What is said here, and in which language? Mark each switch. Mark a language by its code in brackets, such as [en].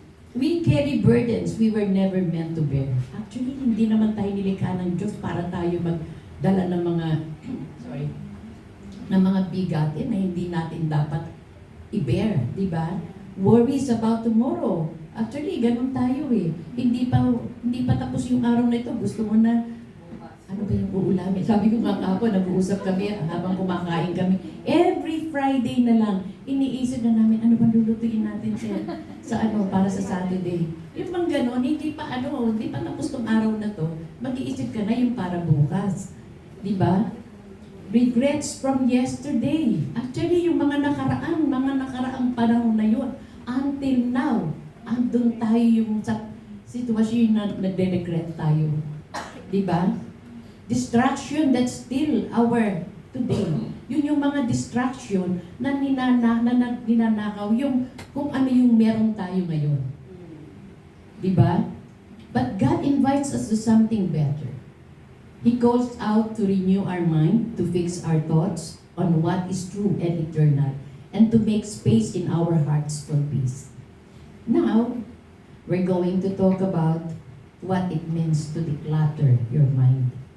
[en] We carry burdens we were never meant to bear. [tl] Actually, hindi naman tayo nilikha ng Diyos para tayo magdala ng mga ng mga bigatin na hindi natin dapat i-bear, di ba? [en] Worries about tomorrow. [tl] Actually, ganun tayo eh. Hindi pa tapos yung araw na ito. Gusto mo na, ano ba yung uulamin? Sabi ko nga kahapon, nag-uusap kami habang kumakain kami. Every Friday na lang, iniisip na namin, ano bang lulutuin natin para sa Saturday. Yung bang ganun, hindi pa tapos tong araw na to, mag-iisip ka na yung para bukas. Di ba? [en] Regrets from yesterday. [tl] Actually, yung mga nakaraang panahon na yun, until now, andun tayo yung sa sitwasyon na nagre-regret tayo. Diba? [en] Distraction that's still our today. [tl] Yun yung mga distraction na ninanakaw yung kung ano yung meron tayo ngayon. Diba? [en] But God invites us to something better. He calls out to renew our mind, to fix our thoughts on what is true and eternal, and to make space in our hearts for peace. Now, we're going to talk about what it means to declutter your mind.